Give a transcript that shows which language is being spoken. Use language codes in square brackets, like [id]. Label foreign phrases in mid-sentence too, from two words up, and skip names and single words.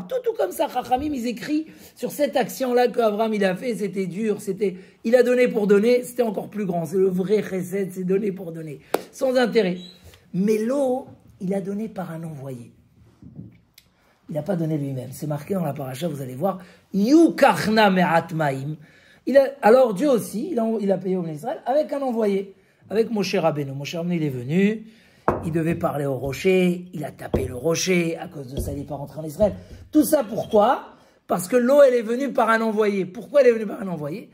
[fr] Tout comme ça, Chachamim, ils écrivent sur cette action-là qu'Abraham il a fait, c'était dur, il a donné pour donner, c'était encore plus grand. C'est le vrai chesed, c'est donner pour donner, sans intérêt. Mais l'eau, il a donné par un envoyé. Il n'a pas donné lui-même. C'est marqué dans la paracha, vous allez voir. [he] יוקח נא מעט מים. [fr] Alors Dieu aussi, il a payé au Israël avec un envoyé, avec Moshe Rabbeinu. Moshe Rabbeinu, il est venu. Il devait parler au rocher, il a tapé le rocher, à cause de ça, il n'est pas rentré en Israël. Tout ça pourquoi? Parce que l'eau, elle est venue par un envoyé. Pourquoi elle est venue par un envoyé?